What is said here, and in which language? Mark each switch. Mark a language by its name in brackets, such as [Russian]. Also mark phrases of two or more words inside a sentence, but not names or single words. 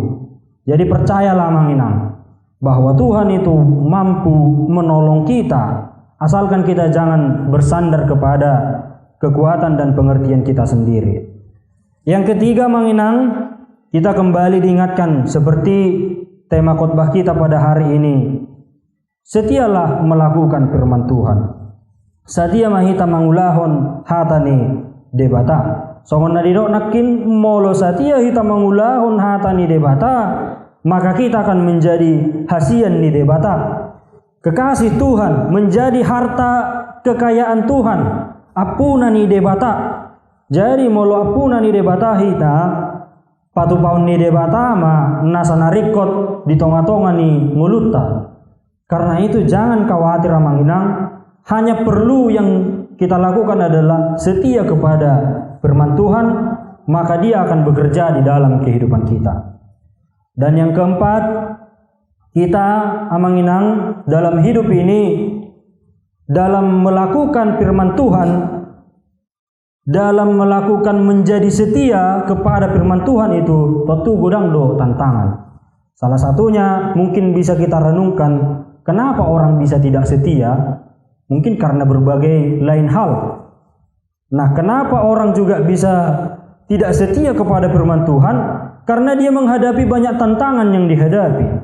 [Indonesian] Jadi percayalah manginang, bahwa Tuhan itu mampu menolong kita, asalkan kita jangan bersandar kepada kekuatan dan pengertian kita sendiri. Yang ketiga manginang, kita kembali diingatkan seperti tema khotbah kita pada hari ini. Setialah melakukan firman Tuhan. [Batak Toba] Satia mahita mangulahon hatani debata. Songon nadidok nakin molo satia hita mangulahon hatani debata, [Indonesian] maka kita akan menjadi [Batak Toba] hasian ni debata. [Indonesian] Kekasih Tuhan menjadi harta kekayaan Tuhan. [Batak Toba] Apuna ni debata. Jadi molo apuna ni debata hita patu paun ni debata ma nasa narikot di tonga-tonga ni ngulutta. [Indonesian] Karena itu jangan khawatir manginang, hanya perlu yang kita lakukan adalah setia kepada firman Tuhan, maka dia akan bekerja di dalam kehidupan kita. Dan yang keempat, kita manginang dalam hidup ini, dalam melakukan firman Tuhan, dalam melakukan menjadi setia kepada firman Tuhan itu tentu [Batak Toba] godang do tantangan. [Indonesian] Salah satunya mungkin bisa kita renungkan, kenapa orang bisa tidak setia? Mungkin karena berbagai lain hal. Nah, kenapa orang juga bisa tidak setia kepada firman Tuhan? Karena dia menghadapi banyak tantangan yang dihadapi.